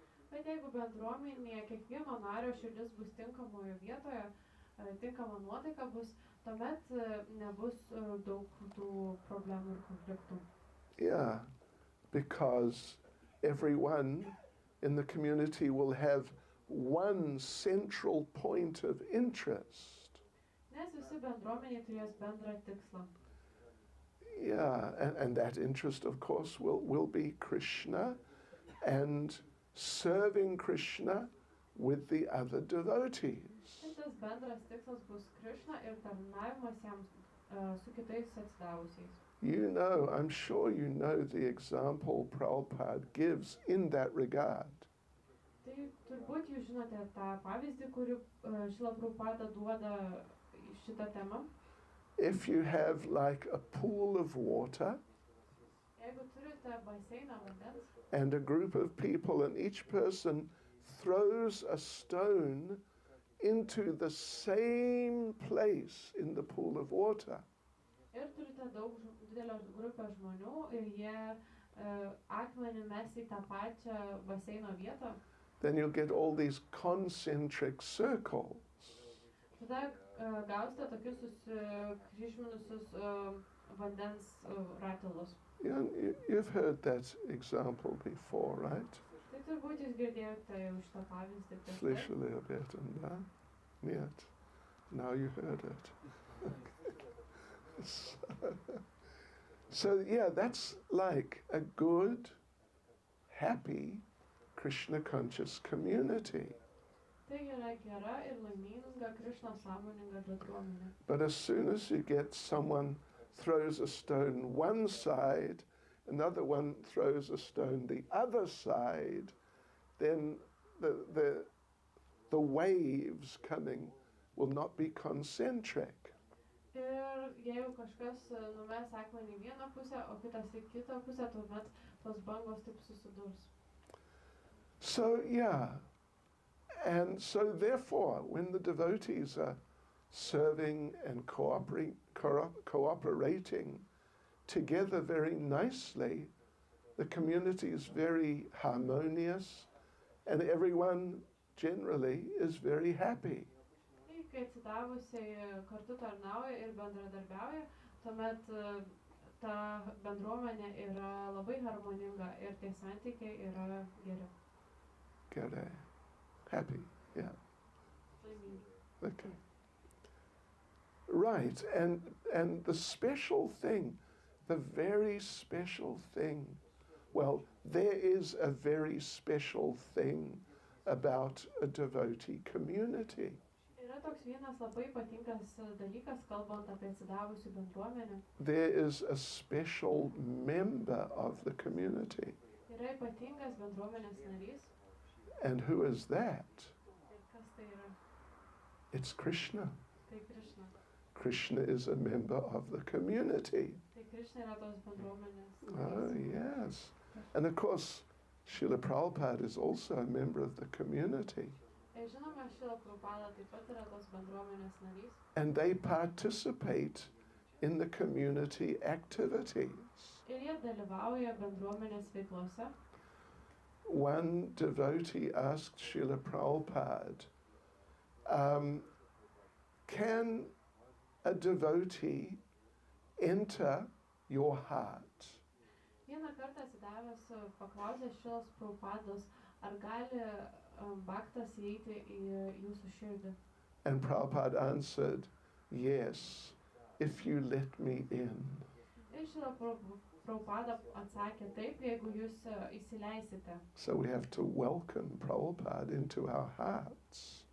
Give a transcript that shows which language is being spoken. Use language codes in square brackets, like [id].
[lt] Bet jeigu bendruomenėje kiekvieno nario širdis bus tinkamoje vietoje, tinkama nuotaika bus, tuomet nebus daug tų problemų ir konfliktų. [en] Yeah, because everyone in the community will have one central point of interest. [lt] Nes visi bendruomeniai turės bendrą tikslą. [en] Yeah, and that interest, of course, will be Krishna and serving Krishna with the other devotees. [lt] Tas bendras tikslas bus Krishna ir tarnavimas jam su kitais atsidavusiais. [en] You know, I'm sure you know the example Prabhupada gives in that regard. [lt] Tai turbūt jūs žinote tą pavyzdį, kurį Šrila Prabhupada duoda šitą temą. [en] If you have like a pool of water [lt] Jeigu turite baseiną vandens [en] and a group of people and each person throws a stone into the same place in the pool of water, [lt] ir turite didelę grupę žmonių ir jie akmenį mes į tą pačią baseino vietą, [en] then you'll get all these concentric circles. [lt] tada gausite tokius susikryžminusius vandens ratilus. [en] Yeah, you've heard that example before, right? [lt] Tai turbūt jūs girdėjote jau šitą pavyzdį prieš tai. [ru] Slishali abetanda, niet. [en] Now you heard it. So yeah, that's like a good, happy, Krishna conscious community. [lt] Tai yra gera ir laiminga Krishna sąmoninga bendruomenė. [en] But as soon as you get someone throws a stone one side, another one throws a stone the other side, then the waves coming will not be concentric. [lt] Ir jeigu kažkas numes akmenį į vieną pusę, o kitas į kitą pusę, tuomet tos bangos taip susidurs. [en] So yeah, and so therefore when the devotees are serving and cooperating together very nicely, the community is very harmonious and everyone generally is very happy. [lt] Kai atsidavusiai kartu tarnauja ir bendradarbiauja, tuomet ta bendruomenė yra labai harmoninga ir tie santykiai yra geri. Gere. [en] Happy, yeah. [lt] Laimingi. [en] Okay. Right, and the special thing, the very special thing, well, there is a very special thing about a devotee community. [lt] Yra toks vienas labai ypatingas dalykas, kalbant apie atsidavusių bendruomenę. [en] There is a special member of the community. [lt] Yra ypatingas bendruomenės narys. [en] And who is that? [lt] Ir kas tai yra? [en] It's Krishna. [lt] Tai Krishna. [en] Krishna is a member of the community. [lt] Tai Krishna yra tos bendruomenės. [en] Oh, yes. And of course, Srila Prabhupada is also a member of the community. [lt] Ir žinoma, Šrila Prabhupada taip pat yra tos bendruomenės narys. [en] And they participate in the community activities. [lt] Ir jie dalyvauja bendruomenės veiklose. [en] One devotee asked Srila Prabhupada, can a devotee enter your heart? [lt] Vieną kartą atsidavęs paklausė Šrilos Prabhupados, ar gali bhaktas įeiti į jūsų širdį. [en] And Prabhupada answered, yes, if you let me in. [lt] Ir Šrila Prabhupada atsakė taip, jeigu jūs įsileisite. [en] So we have to welcome Prabhupada into our hearts.